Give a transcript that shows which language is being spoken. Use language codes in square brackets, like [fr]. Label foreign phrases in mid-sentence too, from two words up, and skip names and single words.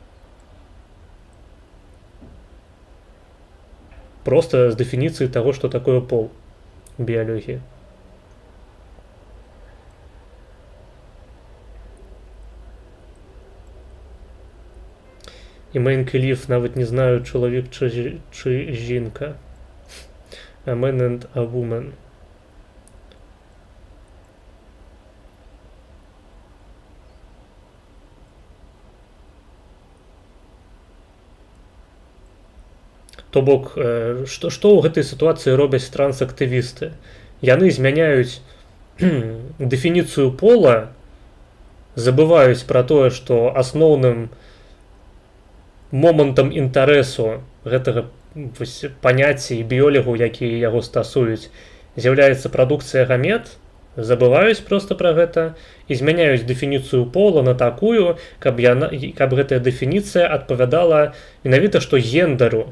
[be] Просто з дэфініцыі таго, што такое пол у біялогіі. І Мейнкеліф нават не знаю, чалавек [uk] чи жінка. [en] A man and a woman. [be] То бок, што ў гэтай сітуацыі робяць трансактывісты? Яны змяняюць дэфініцыю пола, забываюць пра тое, што асноўным момантам інтарэсу гэтага паняцця і біёлігаў, якія яго стасуюць, з'яўляецца прадукцыя гамет, забываюць проста пра гэта і змяняюць дэфініцыю пола на такую, каб гэтая дэфініцыя адпавядала менавіта што гендару.